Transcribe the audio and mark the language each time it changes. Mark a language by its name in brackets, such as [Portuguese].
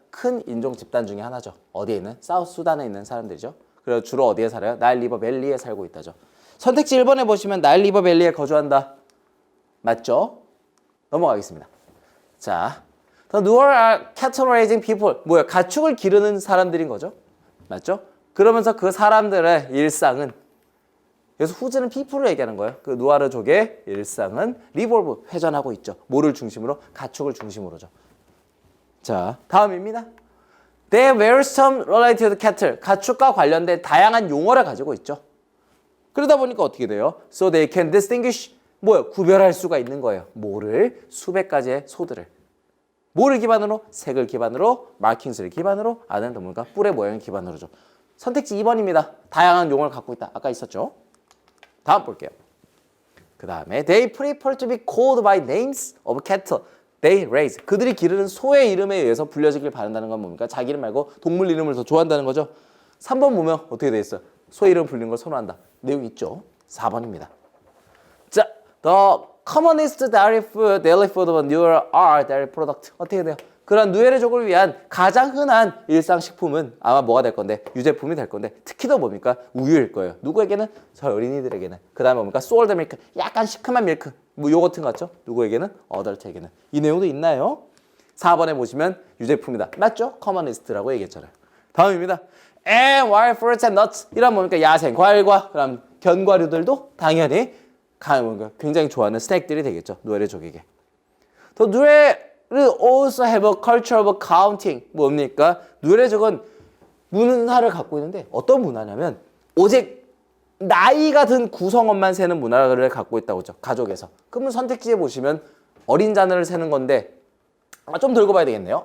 [Korean] 큰 인종 집단 중에 하나죠. 어디에 있는? 사우스 수단에 있는 사람들이죠. 그래서 주로 어디에 살아요? 나일 리버 밸리에 살고 있다죠. 선택지 1번에 보시면 나일 리버 밸리에 거주한다. 맞죠? 넘어가겠습니다. [English] 자, The Nuer are cattle raising people. [Korean] 뭐야? 가축을 기르는 사람들인 거죠. 맞죠? 그러면서 그 사람들의 일상은 그래서 후즈는 people을 얘기하는 거예요. 그 누아르족의 일상은 리볼브, 회전하고 있죠. 뭐를 중심으로? 가축을 중심으로죠. 자, 다음입니다. [English] They have various terms related to cattle. [Korean] 가축과 관련된 다양한 용어를 가지고 있죠. 그러다 보니까 어떻게 돼요? [English] So they can distinguish. [Korean] 뭐요? 구별할 수가 있는 거예요. 뭐를? 수백 가지의 소들을. 뭐를 기반으로? 색을 기반으로, 마킹스를 기반으로, 아는 동물과 뿔의 모양을 기반으로죠. 선택지 2번입니다. 다양한 용어를 갖고 있다. 아까 있었죠? 다음 볼게요. 그 다음에 [English] They prefer to be called by names of cattle they raise. [Korean] 그들이 기르는 소의 이름에 의해서 불려지길 바란다는 건 뭡니까? 자기 이름 말고 동물 이름을 더 좋아한다는 거죠. 3번 보면 어떻게 돼 있어요? 소 이름 불리는 걸 선호한다. 내용 있죠? 4번입니다. [English] 자, The commonest daily food of newer are dairy product. [Korean] 어떻게 돼요? 그런 누에르족을 위한 가장 흔한 일상식품은 아마 뭐가 될 건데 유제품이 될 건데 특히 더 뭡니까? 우유일 거예요. 누구에게는? 저 어린이들에게는. 그 다음에 뭡니까? 솔드 밀크, 약간 시큼한 밀크, 뭐 요거트 같죠? 누구에게는? 어덜트에게는. 이 내용도 있나요? 4번에 보시면 유제품이다. 맞죠? 커머니스트라고 얘기했잖아요. 다음입니다. [English] And wild fruits and nuts. [Korean] 이런 뭡니까? 야생 과일과 그럼 견과류들도 당연히 굉장히 좋아하는 스낵들이 되겠죠. 누에르족에게. [English] 또 누에르 also have a culture of counting. [Korean] 뭡니까? 누에르족은 문화를 갖고 있는데 어떤 문화냐면 오직 나이가 든 구성원만 세는 문화를 갖고 있다고 하죠. 가족에서. 그러면 선택지에 보시면 어린 자녀를 세는 건데 좀 더 읽어봐야 되겠네요.